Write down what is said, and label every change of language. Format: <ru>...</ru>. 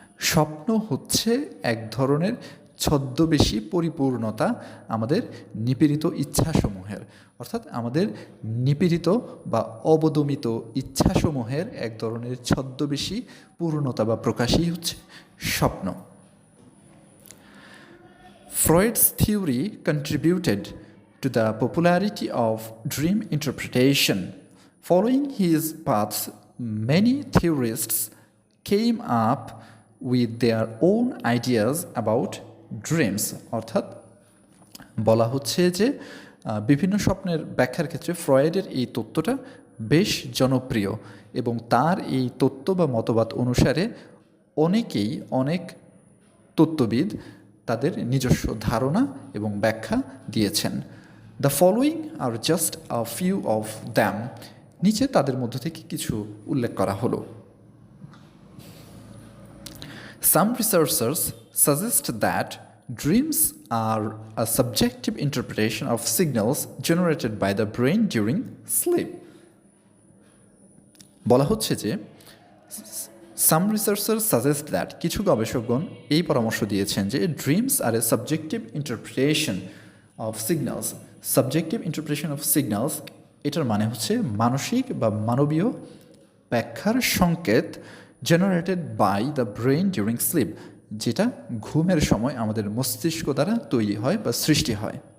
<bn>স্বপ্ন হচ্ছে এক ধরনের ছদ্মবেশী পরিপূর্ণতা আমাদের নিপীড়িত ইচ্ছাসমূহের, অর্থাৎ আমাদের নিপীড়িত বা অবদমিত ইচ্ছাসমূহের এক ধরনের ছদ্মবেশী পূর্ণতা বা প্রকাশই হচ্ছে স্বপ্ন।</bn> <en>Freud's theory contributed to the popularity of dream interpretation. Following his path, many theorists came up with their own ideas about dreams.</en> <bn>অর্থাৎ বলা হচ্ছে যে বিভিন্ন স্বপ্নের ব্যাখ্যার ক্ষেত্রে ফ্রয়েডের এই তত্ত্বটা বেশ জনপ্রিয় এবং তার এই তত্ত্ব বা মতবাদ অনুসারে অনেক তত্ত্ববিদ তাদের নিজস্ব ধারণা এবং ব্যাখ্যা দিয়েছেন।</bn> <en>the following are just a few of them,</en> <bn>নিচে তাদের মধ্য থেকে কিছু উল্লেখ করা হলো।</bn> <en>Some researchers suggest that dreams are a subjective interpretation of signals generated by the brain during sleep.</en> <bn>বলা হচ্ছে যে</bn> <en>some researcher suggest that,</en> <bn>কিছু গবেষকগণ এই পরামর্শ দিয়েছেন যে</bn> <en>Dreams are a subjective interpretation of signals. Subjective interpretation of signals</en> <bn>এটার মানে হচ্ছে মানসিক বা মানবীয় ব্যাখ্যার সংকেত</bn> <en>generated by the brain during sleep,</en> <bn>যেটা ঘুমের সময় আমাদের মস্তিষ্ক দ্বারা তৈরি হয় বা সৃষ্টি হয়।</bn>